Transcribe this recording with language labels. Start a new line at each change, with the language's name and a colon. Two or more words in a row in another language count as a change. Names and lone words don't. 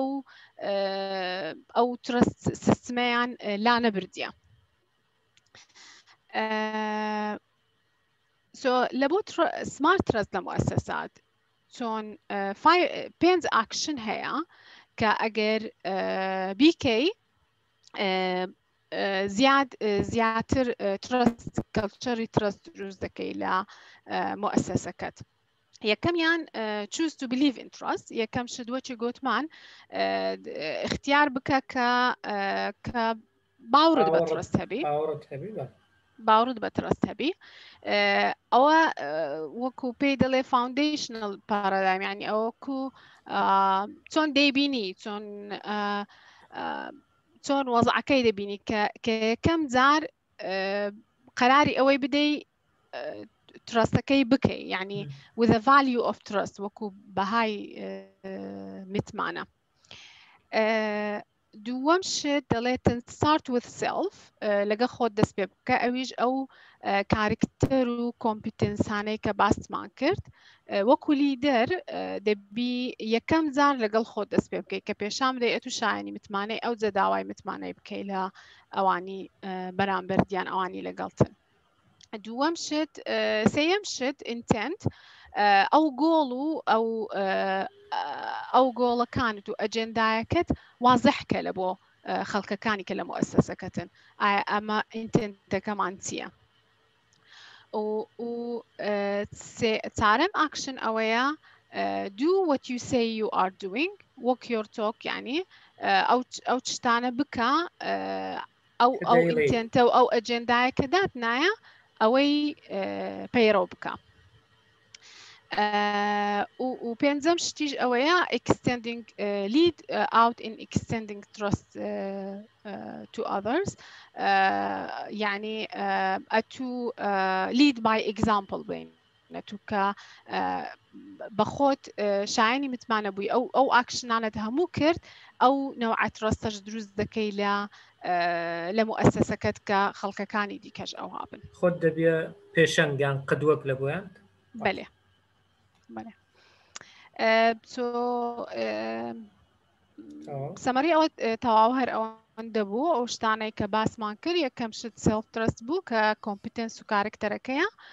Central Kurdish: ئەو ترست سیستمیان لا نەبردیە لە بۆ
English: smart trust
Central Kurdish: لە مؤسسات چۆن پێنج ئاکشن هەیە کە ئەگەر بیکەی زیاتر ترست کەلچەری ترست دروست دەکەی لە مؤسسەکەت یەکەمیان
English: choose to believe in trust
Central Kurdish: یەکەم شدوەکی گوتمان اختیار بکە کە باورت بە ترست هەبی باورت بە ترست هەبی ئەوە وەکو پێی دەڵێ
English: foundational paradigm
Central Kurdish: یعنی ئەوەکو چۆن دەیبینی چۆن وەزعەکەی دەبینی کە یەکەم جار قەراری ئەوەی بدەی ترستەکەی بکەی یعنی
English: with a value of trust
Central Kurdish: وەکو بەهای متمانە دووەم شت دەڵێتن
English: start with self
Central Kurdish: لەگە خۆت دەست پێ بکە ئەویش ئەو کارکتەر و کۆمپیتنسانەی کە باسمان کرد وەکو لیدەر دەبی یەکەم جار لەگەڵ خۆت دەست پێ بکەی کە پێشام بدەی ئەتو شایانی متمانەی ئەو جەداوای متمانەی بکەی لە ئەوانی بەرامبەردیان ئەوانی لەگەڵتن دووەم شت سێیەم شت intent ئەو گۆڵ و ئەو گۆڵەکانت و ئەجێندایەکەت وازەحکە لە بۆ خەڵکەکانی کە لە مؤسسەکەتن ئایا ئەمە ئینتنتەکەمان چییە و چارەم ئاکشن ئەوەیە
English: do what you say you are doing walk your talk
Central Kurdish: یعنی ئەو شتانە بکە ئەو ئینتنتە و ئەو ئەجێندایەکە داتنایە ئەوەی پەیڕۆ بکە و پێنجەم شتیش ئەوەیە
English: extending lead out in extending trust to others
Central Kurdish: يعني
English: to lead by example
Central Kurdish: بين تو کە بەخۆت شایانی متمانە بووی ئەو ئاکشنانت هەموو کرد ئەو نەوعە ترستەش دروست دەکەی لە مؤسسەکەت کە خەڵکەکانی دیکەش ئەو هابن خۆت دەبێ پێشەنگیان قدوەک لە بۆیان بەێ سەمەری ئەوە تەواو هەر ئەوەندە بوو ئەو شتانەی کە باسمان کرد یەکەم شت
English: self trust
Central Kurdish: بوو کە کۆمپیتنس و کارکتەرەکەیە